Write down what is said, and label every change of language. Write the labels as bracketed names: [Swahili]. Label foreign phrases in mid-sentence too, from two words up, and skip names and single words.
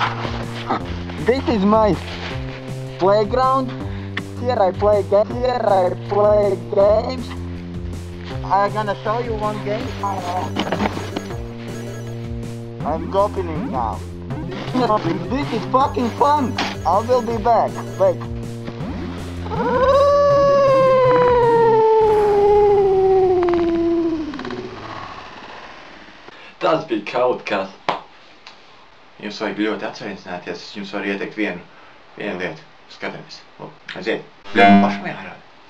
[English] This is my playground. Here I play games. I'm gonna show you one game. I'm opening now. This is fucking fun! I will be back. Wait. [Latvian] Tas bija kaut kas. Jums vajag ļoti atsveicināties. Es jums varu ieteikt vienu lietu. Skatāmies. Aiziet. Pašam jārāda.